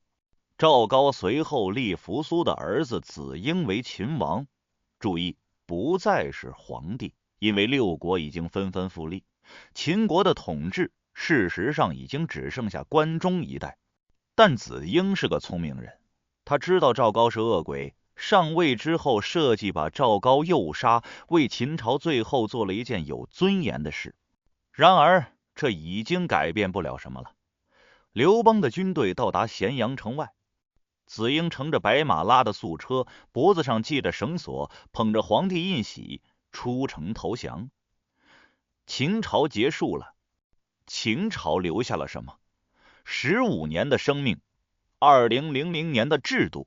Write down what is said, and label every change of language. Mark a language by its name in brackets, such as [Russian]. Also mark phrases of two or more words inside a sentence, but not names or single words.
[Chinese] 趙高隨後立扶蘇的兒子子嬰為秦王，注意，不再是皇帝，因為6國已經紛紛復立，秦國的統治事實上已經只剩下關中一帶。但子嬰是個聰明人，他知道趙高是惡鬼，上位之後設計把趙高诱殺，為秦朝最後做了一件有尊嚴的事。然而這已經改變不了什麼了。劉邦的軍隊到達咸陽城外，子嬰乘着白馬拉的素車，脖子上繫着繩索，捧着皇帝印玺出城投降。秦朝結束了，秦朝留下了什麼？15年的生命，2000年的制度。